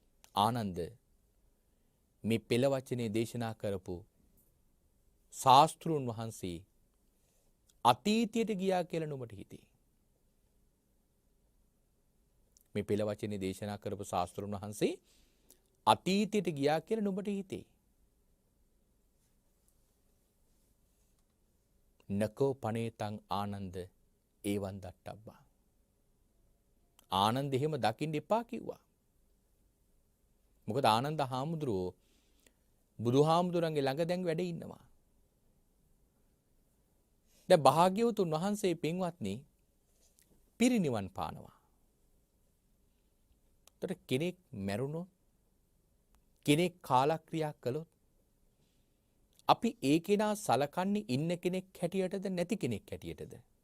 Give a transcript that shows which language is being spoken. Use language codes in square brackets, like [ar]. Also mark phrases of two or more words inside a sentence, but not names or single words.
[si] ආනන්ද මේ පෙළ වචනේ දේශනා කරපු ශාස්ත්‍රුන් වහන්සේ අතීතයට ගියා කියලා නුඹට හිතේ. මේ පෙළ වචනේ දේශනා කරපු ශාස්ත්‍රුන් වහන්සේ අතීතයට ගියා කියලා නුඹට හිතේ. [pi] නකෝ පනේතං ආනන්ද ඒවන් දට්ටබ්බා. [si] ආනන්ද එහෙම දකින්න එපා කිව්වා. මොකද ආනන්ද හාමුදුරුවෝ බුදුහාමුදුරන්ගේ ළඟ දැන් වැඩ ඉන්නවා. දැන් භාග්‍යවතුන් වහන්සේ පින්වත්නි පිරිනිවන් පානවා. ඒතර කෙනෙක් මැරුණොත් කෙනෙක් කාලක්‍රියා කළොත් අපි ඒ කෙනා සලකන්නේ ඉන්න කෙනෙක් හැටියටද නැති කෙනෙක් හැටියටද?